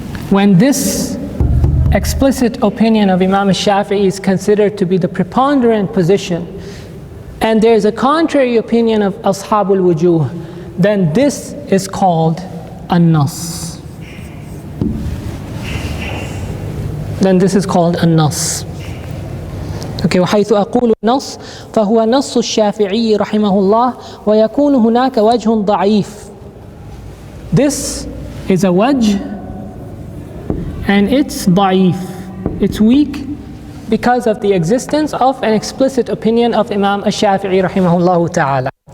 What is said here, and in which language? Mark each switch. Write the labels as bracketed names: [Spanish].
[English] When this explicit opinion of Imam al-Shafi'i is considered to be the preponderant position, and there is a contrary opinion of Ashabul Wujuh, then this is called an-nas. Then this is called an-nas. Okay, [Arabic] وحيث أقول النص فهو نص الشافعي رحمه الله ويكون هناك وجه ضعيف. [English] This is a wajh, and it's ضعيف, it's weak because of the existence of an explicit opinion of Imam al-Shafi'i rahimahullah ta'ala.